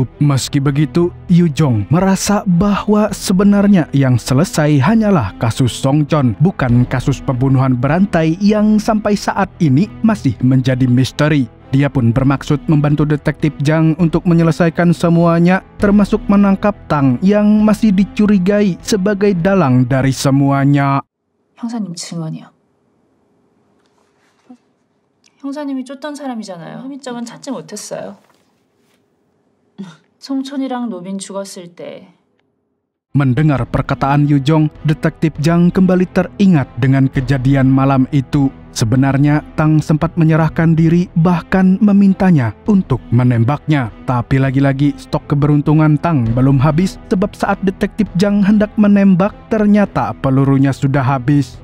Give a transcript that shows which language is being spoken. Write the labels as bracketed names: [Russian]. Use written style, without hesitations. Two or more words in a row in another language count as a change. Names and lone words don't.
[Indonesian] Meski begitu, Yu Jong merasa bahwa sebenarnya yang selesai hanyalah kasus Song Chon, bukan kasus pembunuhan berantai yang sampai saat ini masih menjadi misteri. Dia pun bermaksud membantu Detektif Jang untuk menyelesaikan semuanya, termasuk menangkap Tang yang masih dicurigai sebagai dalang dari semuanya. [Korean] 형사님 증언이요. 형사님이 쫓던 사람이잖아요. 혐의점은 찾지 못했어요. 송촌이랑 노빈 죽었을 때 [Indonesian] Mendengar perkataan Yu Jong, Detektif Jang kembali teringat dengan kejadian malam itu. Sebenarnya Tang sempat menyerahkan diri, bahkan memintanya untuk menembaknya. Tapi lagi-lagi stok keberuntungan Tang belum habis, sebab saat Detektif Jang hendak menembak, ternyata pelurunya sudah habis.